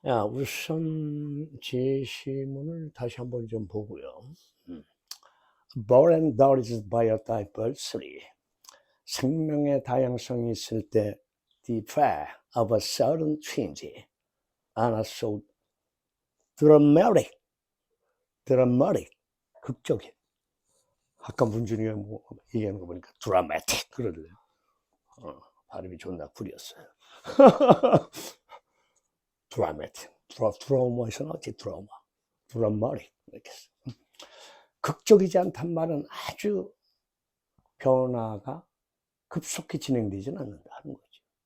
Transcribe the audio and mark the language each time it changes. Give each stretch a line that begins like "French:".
Korean: 우선 제시문을 다시 한번 좀 보고요.
English: Born and nourished by a diversity.
Korean: 생명의 다양성이 있을 때
English: the effect of a sudden change are not so dramatic,
Korean: 극적인. 아까 문준이가 뭐 얘기하는 거 보니까 dramatic 그러더래요. 발음이 존나 구렸어요. dramatic, 드라마에서 나왔지, dramatic 이렇게. 극적이지 않단 말은 아주 변화가 급속히 진행되지는 않는다는 거죠.